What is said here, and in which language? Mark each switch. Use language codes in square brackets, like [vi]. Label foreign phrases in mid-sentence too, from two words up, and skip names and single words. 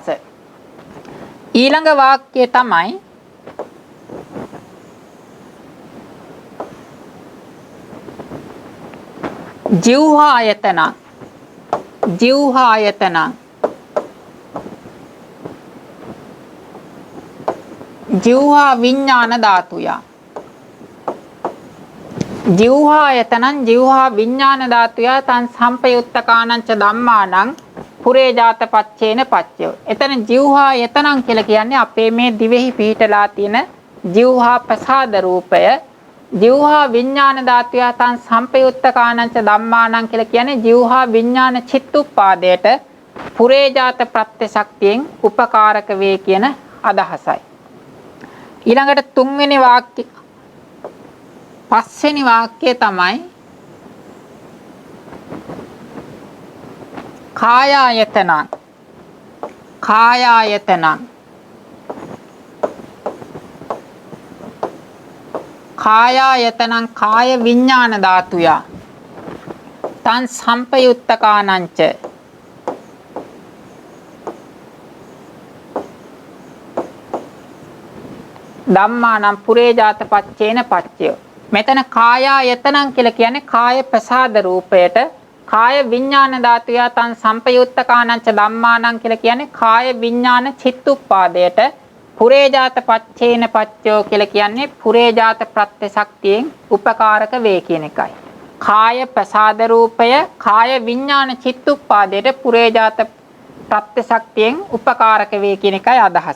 [si] ඊළඟ වාක්‍යය තමයි [pi] ජීවහායතන ජීවහා විඥාන ධාතුය. ජීවහායතනං ජීවහා විඥාන ධාතුය තන් සම්පයුත්ත කානංච ධම්මානං පුරේජාත පච්චේන පච්චයෝ. [si] එතන ජීවහායතනං කියලා කියන්නේ අපේ මේ දිවෙහි පිහිටලා තියෙන ජීවහා ප්‍රසාද රූපය. [pi] ජීවහා විඥාන ධාතුය තන් සම්පයුත්ත කානංච ධම්මානං [si] කියලා කියන්නේ ජීවහා විඥාන චිත්තුප්පාදයට පුරේජාත ප්‍රත්‍ය ශක්තියෙන් උපකාරක වේ කියන අදහසයි. ඊළඟට පස්වෙනි වාක්‍යය තමයි [pi] කායායතනං කායායතනං කාය විඥාන ධාතුය තං සම්පයුත්තකානංච ධම්මානම් පුරේජාත පච්චේන පච්චය. [si] මෙතන කායායතනං කියලා කියන්නේ කාය ප්‍රසාද රූපයට, [pi] කාය විඥාන ධාතුය තං සම්පයුත්තකානංච ධම්මානම් [si] කියලා කියන්නේ කාය විඥාන චිත්තුප්පාදයට, [pi] පුරේජාත පච්චේන පච්චයෝ [si] කියලා කියන්නේ පුරේජාත ප්‍රත්‍ය ශක්තියෙන් උපකාරක වේ කියන එකයි. කාය ප්‍රසාද රූපය කාය විඥාන චිත්තුප්පාදයට පුරේජාත ප්‍රත්‍ය ශක්තියෙන් උපකාරක වේ කියන එකයි අදහස.